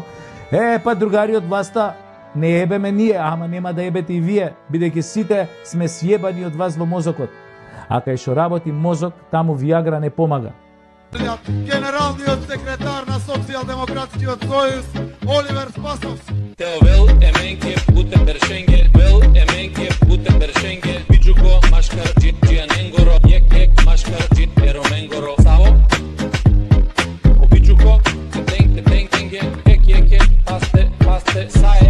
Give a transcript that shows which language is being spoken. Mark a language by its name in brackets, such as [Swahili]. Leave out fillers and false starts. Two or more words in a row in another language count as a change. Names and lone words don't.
[Macedonian] Па другари од власта, не ебеме ние, ама нема да ебете и вие, бидејќи сите сме сјебани од вас во мозокот. А кај што работи мозок, таму Виагра не помага. Генералниот секретар на Социјалдемократскиот сојуз Оливер Спасовски. [Romany] Теовел еменке путем бершенге, вел еменке путем бершенге, биџуко машкар џијаненгоро, јек машкар џијероменгоро. Саво, обиџуко, кетенге, ек, пасте,